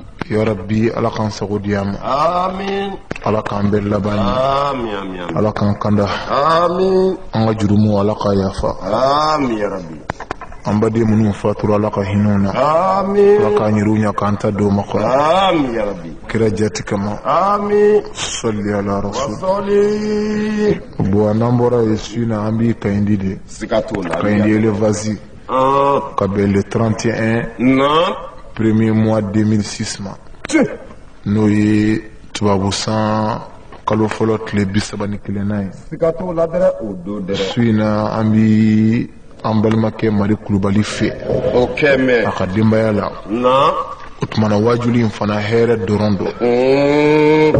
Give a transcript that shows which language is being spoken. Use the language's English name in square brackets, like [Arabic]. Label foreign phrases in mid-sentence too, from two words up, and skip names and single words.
[Arabic] يا رب [Bambara] ala kan sago diyama. Amin. Ala kan bɛ laban ye. Amin amin. Ala kan kanda. Amin. An ka jurumu ala ka yafa. [Arabic] آمين يا رب. [Bambara] An baden minnu fatura ala ka hinɛw na. Amin. Ala ka ɲiru ɲa k'an ta don makɔrɔ. [Arabic] آمين يا رب. [Bambara] Kira jati kama. Amin. [Arabic] صل على رسول. [Bambara] Wasali. Bon n'an bɔra ye su in na an b'i kayindi de. Siga t'o la. Kayindi élevage. Ka bɛn le 31. Non. [French] Premier mois 2006 ma. [Bambara] N'o ye tubabu san kalo fɔlɔ tile 31 na ye. Siga t'o la dɛrɛ o don dɛrɛ. Su in na an bi an balimakɛ Mari Kulubali fɛ. O kɛmɛ. A ka denbaya la. Non. O tumana wajuli in fana hɛrɛ dɔrɔn don.